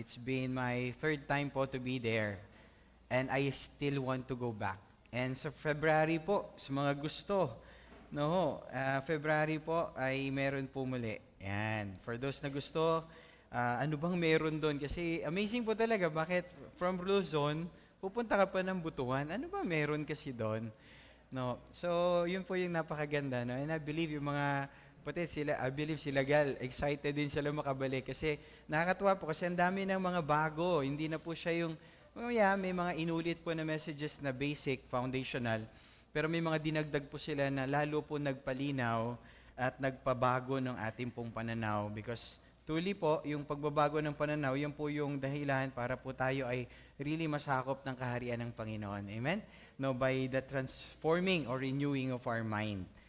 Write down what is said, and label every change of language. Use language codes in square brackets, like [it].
[en] It's been my third time po to be there. And I still want to go back. [tl] And sa February po, sa mga gusto, no, February po ay meron po muli. Yan. For those na gusto, ano bang meron doon? Kasi amazing po talaga. Bakit from Luzon, pupunta ka pa ng Butuan? Ano ba meron kasi doon? No. So, yun po yung napakaganda, no? [en] And I believe [tl] yung mga I believe sila Gal, excited din sila makabalik kasi nakakatuwa po kasi ang dami ng mga bago. Hindi na po siya yung may mga inulit po na messages na basic, foundational, pero may mga dinagdag po sila na lalo po nagpalinaw at nagpabago ng ating pong pananaw because truly po, yung pagbabago ng pananaw, yan po yung dahilan para po tayo ay really masakop ng kaharian ng Panginoon. Amen? [en] No, by the transforming or renewing of our mind.